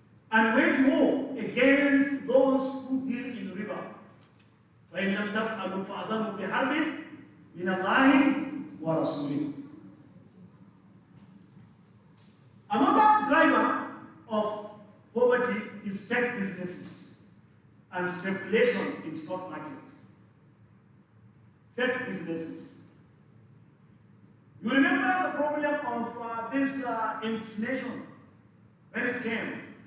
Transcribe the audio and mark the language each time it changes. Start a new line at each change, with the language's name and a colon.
English: And wage war against those who deal in riba.
Arabic: فإن لم تفعلوا فأذنوا بحرب من الله ورسوله.
English: Another driver of poverty is fake businesses and speculation in stock markets. Fake businesses. You remember the problem of this inflation when it came.